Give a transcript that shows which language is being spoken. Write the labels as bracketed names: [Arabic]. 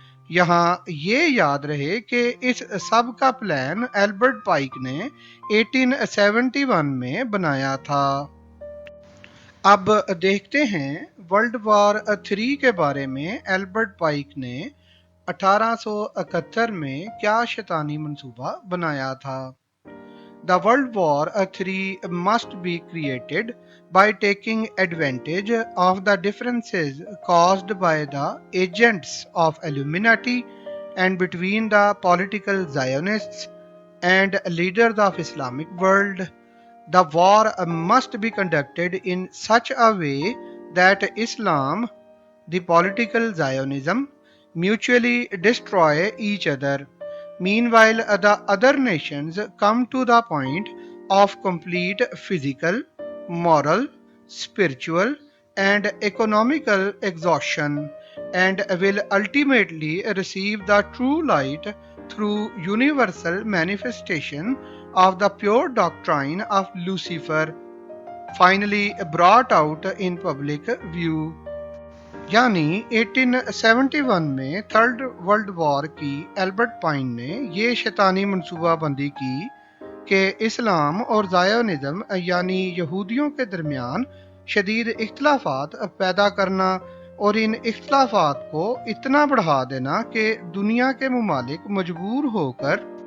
[Hindi] यहाँ ये याद रहे कि इस सब का प्लान एल्बर्ट पाइक ने 1871 में बनाया था। अब देखते हैं वर्ल्ड वॉर 3 के बारे में एल्बर्ट पाइक ने 1871 में क्या शैतानी मंसूबा बनाया था। [English] The World War 3 must be created by taking advantage of the differences caused by the agents of Illuminati and between the political Zionists and leaders of Islamic world. The war must be conducted in such a way that Islam, the political Zionism, mutually destroy each other. Meanwhile, the other nations come to the point of complete physical, moral, spiritual, and economical exhaustion, and will ultimately receive the true light through universal manifestation of the pure doctrine of Lucifer, finally brought out in public view. [Hindi] यानी 1871 में third world war की Albert pine ने ये शैतानी मनसूबाबंदी की कि इस्लाम और Zionism यानी यहूदियों के दरमियान शदीद इख्तलाफात पैदा करना और इन इख्तलाफात को इतना बढ़ा देना कि दुनिया के ममालिक मजबूर होकर